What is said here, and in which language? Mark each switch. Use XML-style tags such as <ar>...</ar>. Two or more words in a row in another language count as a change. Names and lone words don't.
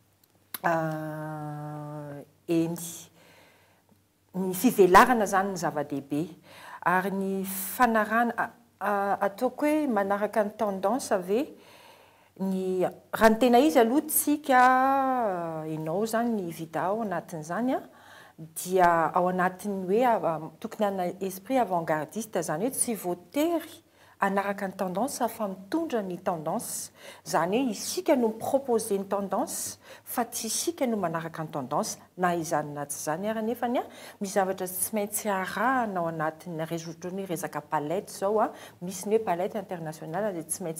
<mg>Eny ny fivelarana zany ny zava-dehibe ary ny fanarana ataoko hoe manaraka ny tendance ave ny raha ny tena izy aloha tsika ianao zany ny vita ao anatin'izany a dia ao anatin'ny hoe tokony ana</mg> <fr>esprit avant-gardiste</fr> <mg>zany hoe tsy voatery anaraka ny tendance fa mitondra ny tendance zany hoe isika no proposer ny tendance fa tsy isika no manaraka ny tendance na izany na tsy zany ary nefany a misy zavatra tsy maintsy arahana ao anatin'ny réseau ny resaka palette zao a, misy ny hoe</mg> <fr>palette internationale</fr> <mg>dia tsy</mg>